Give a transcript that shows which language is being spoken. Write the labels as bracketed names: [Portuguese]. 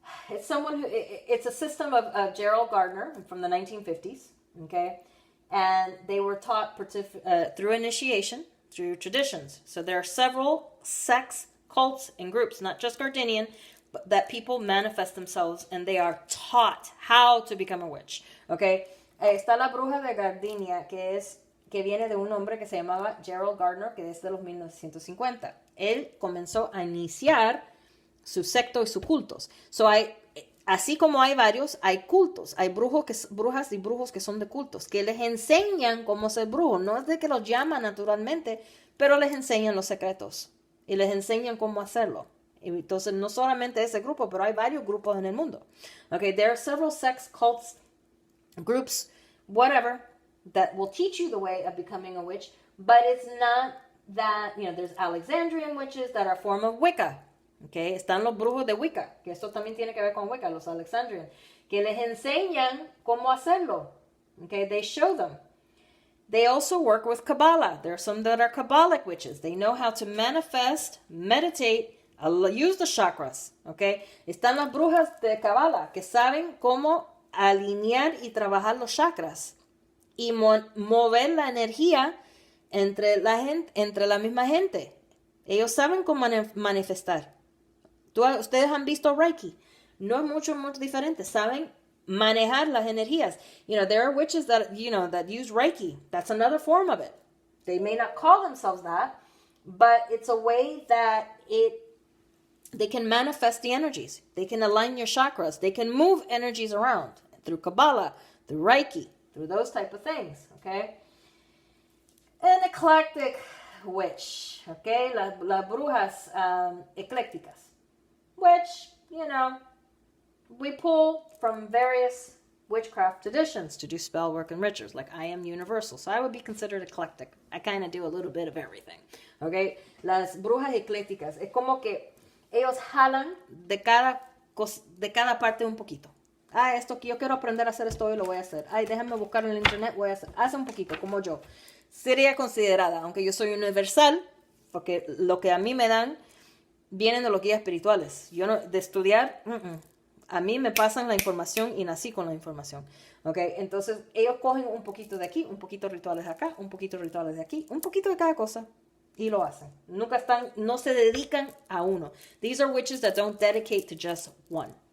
[English] It's a system of Gerald Gardner from the 1950s, okay? And they were taught through initiation, through traditions. So there are several sects, cults, and groups, not just Gardenian, but that people manifest themselves and they are taught how to become a witch, okay? [Spanish] Está la bruja de Gardenia, que viene de un hombre que se llamaba Gerald Gardner, que es de los 1950. Él comenzó a iniciar su secto y sus cultos. Así como hay varios, hay cultos. Hay brujas y brujos que son de cultos, que les enseñan cómo ser brujos. No es de que los llaman naturalmente, pero les enseñan los secretos y les enseñan cómo hacerlo. Entonces, no solamente ese grupo, pero hay varios grupos en el mundo. [English] Okay, there are several sects, cults, groups, whatever, that will teach you the way of becoming a witch, but it's not that, there's Alexandrian witches that are a form of Wicca. [Spanish] Okay, están los brujos de Wicca, que esto también tiene que ver con Wicca, los Alexandrian, que les enseñan cómo hacerlo. [English] Okay, they show them. They also work with Kabbalah. There are some that are Kabbalic witches. They know how to manifest, meditate, use the chakras. [Spanish] Okay, están las brujas de Kabbalah que saben cómo alinear y trabajar los chakras y mover la energía entre la misma gente. Ellos saben cómo manifestar. Ustedes han visto Reiki. No es mucho diferente. Saben manejar las energías. [English] There are witches that use Reiki. That's another form of it. They may not call themselves that, but it's a way that they can manifest the energies. They can align your chakras. They can move energies around through Kabbalah, through Reiki, through those type of things, okay? An eclectic witch, okay? [Spanish] Las brujas eclécticas, [English] which, we pull from various witchcraft traditions to do spell work and rituals. Like I am universal, so I would be considered eclectic. I kind of do a little bit of everything, okay? [Spanish] Las brujas eclécticas, es como que ellos jalan de cada parte un poquito. Esto que yo quiero aprender a hacer esto y lo voy a hacer. Déjame buscar en el internet, voy a hacer un poquito, como yo. Sería considerada, aunque yo soy universal, porque lo que a mí me dan vienen de los guías espirituales. Yo no, de estudiar, a mí me pasan la información y nací con la información. Okay, entonces ellos cogen un poquito de aquí, un poquito de rituales de acá, un poquito de rituales de aquí, un poquito de cada cosa y lo hacen. No se dedican a uno. [English] These are witches that don't dedicate to just one.